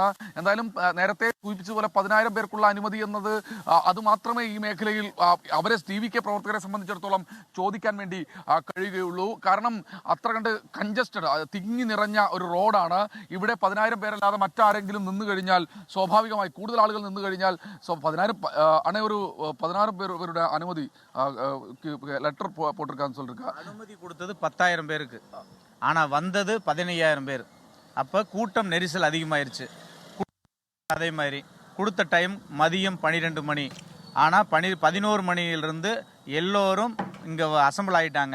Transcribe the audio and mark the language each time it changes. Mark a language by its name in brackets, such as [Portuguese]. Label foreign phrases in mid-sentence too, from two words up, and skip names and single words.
[Malayalam] എന്തായാലും നേരത്തെ സൂചിപ്പിച്ചതുപോലെ 10,000 പേർക്കുള്ള അനുമതി എന്നത് അതുമാത്രമേ ഈ മേഖലയിൽ അവരെ TVK പ്രവർത്തകരെ സംബന്ധിച്ചിടത്തോളം ചോദിക്കാൻ വേണ്ടി കഴിയുകയുള്ളൂ. കാരണം അത്ര കണ്ട് കൺജസ്റ്റഡ്, തിങ്ങി നിറഞ്ഞ ഒരു റോഡാണ്. ഇവിടെ 10,000 പേരല്ലാതെ മറ്റാരെങ്കിലും നിന്നു കഴിഞ്ഞാൽ സ്വാഭാവികമായി കൂടുതൽ ആളുകൾ നിന്നു കഴിഞ്ഞാൽ 16 പേരുടെ അനുമതി [Tamil] லெட்டர் போட்டிருக்கான்னு சொல்லிருக்கா. அனுமதி கொடுத்தது 10,000 பேருக்கு, ஆனால் வந்தது 15,000 பேர். அப்போ கூட்டம் நெரிசல் அதிகமாயிருச்சு. அதே மாதிரி கொடுத்த டைம் மதியம் 12 மணி, ஆனால் 11 மணியிலிருந்து எல்லோரும் இங்கே அசம்பிள் ஆகிட்டாங்க.